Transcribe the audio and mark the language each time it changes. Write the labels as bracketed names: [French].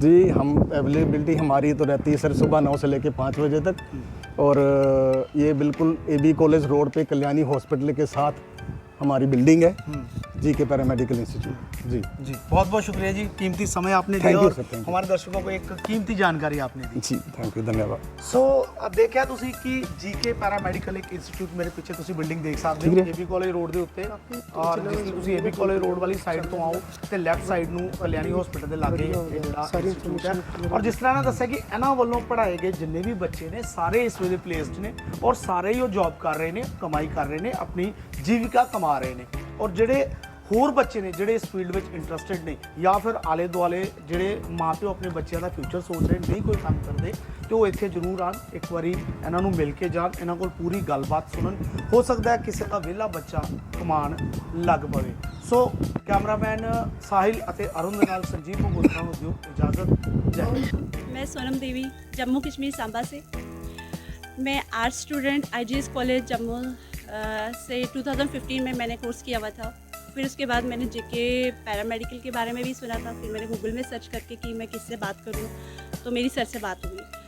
[Hindi] जी, हम अवेलेबिलिटी हमारी तो रहती है सर सुबह 9 से लेकर 5 बजे तक, और ये बिल्कुल AB कॉलेज रोड पे कल्याणी हॉस्पिटल के साथ हमारी बिल्डिंग है, GK पैरामेडिकल इंस्टीट्यूट। जी जी, बहुत बहुत शुक्रिया जी, कीमती समय आपने [English] Thank [Hindi] दिया [English] you, [Hindi] और [English] sir, thank you. [Hindi] हमारे दर्शकों को एक कीमती जानकारी आपने दी। जी थैंक यू धन्यवाद। [Punjabi] ਸੋ ਦੇਖਿਆ ਤੁਸੀਂ ਕਿ ਜੀਕੇ ਪੈਰਾਮੈਡੀਕਲ ਇੱਕ ਇੰਸਟੀਚਿਊਟ ਮੇਰੇ ਪਿੱਛੇ ਤੁਸੀਂ ਬਿਲਡਿੰਗ ਦੇਖ ਸਕਦੇ ਠੀਕ ਹੋ ਹੈ। ਏਬੀ ਕਾਲਜ ਰੋਡ ਦੇ ਉੱਤੇ ਔਰ ਜਿਸ ਲਈ ਤੁਸੀਂ ਏਬੀ ਕਾਲਜ ਰੋਡ ਵਾਲੀ ਸਾਈਡ ਤੋਂ ਆਓ ਤੇ ਲੈਫਟ ਸਾਈਡ ਨੂੰ ਕਲਿਆਣੀ ਹਸਪੀਟਲ ਦੇ ਲਾਗੇ ਇਹ ਜਿਹੜਾ ਇੰਸਟੀਚਿਊਟ ਹੈ ਔਰ ਜਿਸ ਤਰ੍ਹਾਂ ਨਾ ਦੱਸਿਆ ਕਿ ਇਹਨਾਂ ਵੱਲੋਂ ਪੜ੍ਹਾਏ ਗਏ ਜਿੰਨੇ ਵੀ ਬੱਚੇ ਨੇ ਸਾਰੇ ਇਸ ਵੇਲੇ ਪਲੇਸਡ ਨੇ ਔਰ ਸਾਰੇ ਹੀ ਉਹ ਜੌਬ ਕਰ ਰਹੇ ਨੇ, ਕਮਾਈ ਕਰ ਰਹੇ ਨੇ, ਆਪਣੀ ਜੀਵਿਕਾ ਕਮਾ ਰਹੇ ਨੇ ਔਰ ਜਿਹੜੇ ਹੋਰ ਬੱਚੇ ਨੇ ਜਿਹੜੇ ਇਸ ਫੀਲਡ ਵਿੱਚ ਇੰਟਰਸਟਿਡ ਨੇ ਜਾਂ ਫਿਰ ਆਲੇ ਦੁਆਲੇ ਜਿਹੜੇ ਮਾਪਿਓ ਆਪਣੇ ਬੱਚਿਆਂ ਦਾ ਫਿਊਚਰ ਸੋਚ ਰਹੇ ਨਹੀਂ ਕੋਈ ਕੰਮ ਕਰਦੇ ਤੇ ਉਹ ਇੱਥੇ ਜ਼ਰੂਰ ਆਣ, ਇੱਕ ਵਾਰੀ ਇਹਨਾਂ ਨੂੰ ਮਿਲ ਕੇ ਜਾਣ, ਇਹਨਾਂ ਕੋਲ ਪੂਰੀ ਗੱਲਬਾਤ ਸੁਣਨ, ਹੋ ਸਕਦਾ ਹੈ ਕਿਸੇ ਦਾ ਵਿਹਲਾ ਬੱਚਾ ਕਮਾਉਣ ਲੱਗ ਪਵੇ। ਸੋ ਕੈਮਰਾਮੈਨ ਸਾਹਿਲ ਅਤੇ ਅਰੁਣ ਦੇ ਨਾਲ ਸੰਜੀਵ ਭਗੋਤਰਾ ਨੂੰ ਦਿਓ ਇਜਾਜ਼ਤ। ਜੈ ਹਿੰਦ। [Hindi] मैं सोनम देवी जम्मू कश्मीर सांबा से। मैं arts student IGS college Jammu से 2015 में मैंने कोर्स किया हुआ था। फिर उसके बाद मैंने जेके पैरामेडिकल के बारे में भी सुना था। फिर मैंने गूगल में सर्च करके कि मैं किससे बात करूं, तो मेरी सर से बात हुई।